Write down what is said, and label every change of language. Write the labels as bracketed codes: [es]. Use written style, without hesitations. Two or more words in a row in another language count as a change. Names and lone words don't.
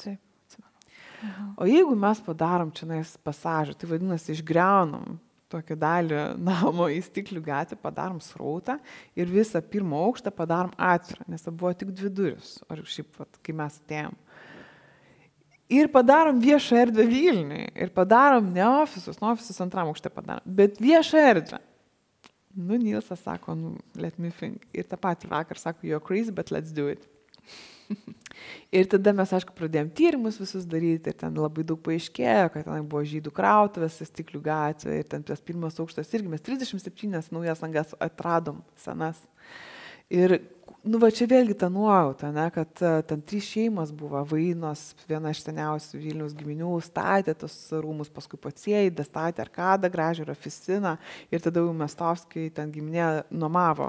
[lt] O jeigu mes padarom čia pasažą, tai vadinasi, išgriaunam tokią dalį namo į Stiklių gatvę, padarom srautą ir visą pirmą aukštą padarom atvirą, nes buvo tik 2 durys, ar šiaip, kai mes atėjom. Ir padarom viešą erdvę Vilniui. Ir padarom ne ofisus, 2 aukšte padarom, bet viešą erdvę. Nu, Nilsas sako, nu, [en] let me think. [lt] Ir tą patį vakar sako, [en] you're crazy, but let's do it. [lt] Ir tada mes, aišku, pradėjom tyrimus visus daryti ir ten labai daug paaiškėjo, kad ten buvo žydų krautuvės, Stiklių gatvė ir ten tas pirmas aukštas irgi mes 37 naujas langas atradom senas. Ir, nu, va čia vėlgi ta nuojauta, ne, kad ten 3 šeimas buvo, Vainos, viena iš seniausių Vilniaus giminių, statė tos rūmus, paskui Pociejai, statė arkadą, gražią ir oficiną ir tada jau Mestovskiai ten giminė nuomavo.